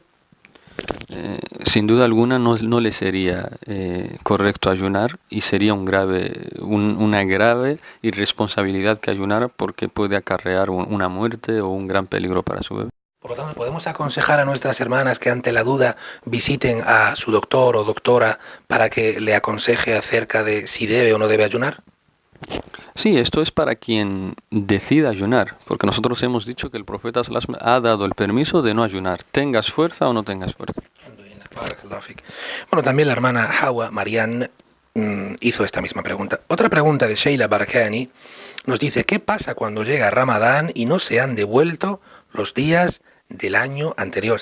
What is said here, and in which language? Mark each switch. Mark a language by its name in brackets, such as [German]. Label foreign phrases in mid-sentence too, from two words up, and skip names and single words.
[Spanish] Sin duda alguna no le sería correcto ayunar y sería una grave irresponsabilidad que ayunara porque puede acarrear una muerte o un gran peligro para su bebé. Por lo tanto, ¿podemos aconsejar a nuestras hermanas que ante la duda visiten a su doctor o doctora para que le aconseje acerca de si debe o no debe ayunar? Sí, esto es para quien decida ayunar, porque nosotros hemos dicho que el profeta [Arabic] صلى الله عليه وسلم [Spanish] ha dado el permiso de no ayunar, tengas fuerza o no tengas fuerza. Bueno, también la hermana Hawa Marianne hizo esta misma pregunta. Otra pregunta de Sheila Barakani nos dice, ¿qué pasa cuando llega Ramadán y no se han devuelto los días del año anterior?